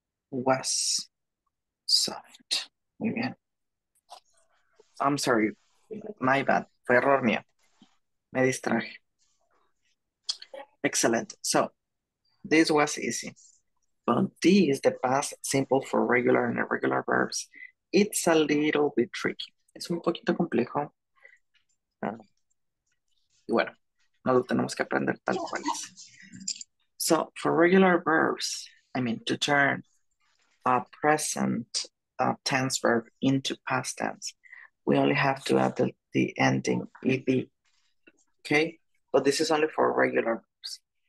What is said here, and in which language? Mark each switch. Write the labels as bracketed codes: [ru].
[en] Was soft. Muy bien. I'm sorry. My bad. Fue error mío. Me distraje. Excellent. So, this was easy. But this, the past simple for regular and irregular verbs, it's a little bit tricky. [es] Es un poquito complejo. Y bueno, no lo tenemos que aprender tal cual es. [en] So, for regular verbs, I mean, to turn a present tense verb into past tense, we only have to add the ending ed. Okay? But this is only for regular verbs.